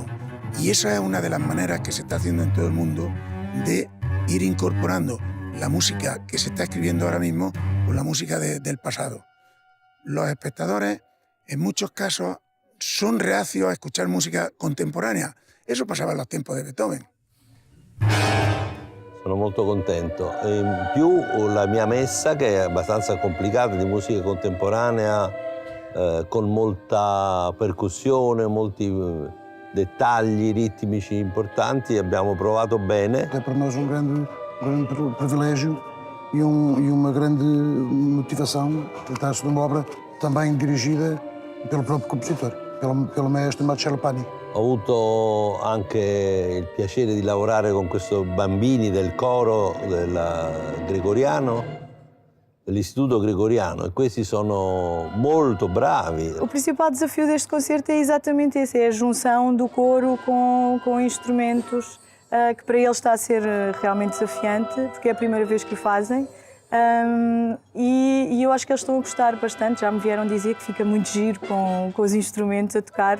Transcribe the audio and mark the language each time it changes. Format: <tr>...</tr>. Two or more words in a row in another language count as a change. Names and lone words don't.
<es>Y esa es una de las maneras que se está haciendo en todo el mundo de ir incorporando la música que se está escribiendo ahora mismo con la música del pasado. Los espectadores, en muchos casos, son reacios a escuchar música contemporánea. Eso pasaba en los tiempos de Beethoven.</es> <it>Sono molto contento. In più la mia messa, che è abbastanza complicata, di musica contemporanea, con molta percussione, molti dettagli ritmici importanti, abbiamo provato bene.</it> <pt>É para nós um grande privilégio e uma grande motivação tratar-se de uma obra também dirigida pelo próprio compositor, pelo maestro Marcello Pani.</pt> <it>Ho avuto anche il piacere di lavorare con questi bambini del coro del Gregoriano, dell'Istituto Gregoriano, e questi sono molto bravi.</it> <pt>O principal desafio deste concerto é exatamente esse, é a junção do coro com instrumentos, que para eles está a ser realmente desafiante, porque é a primeira vez que o fazem. E eu acho que eles estão a gostar bastante, já me vieram dizer que fica muito giro com os instrumentos a tocar.</pt>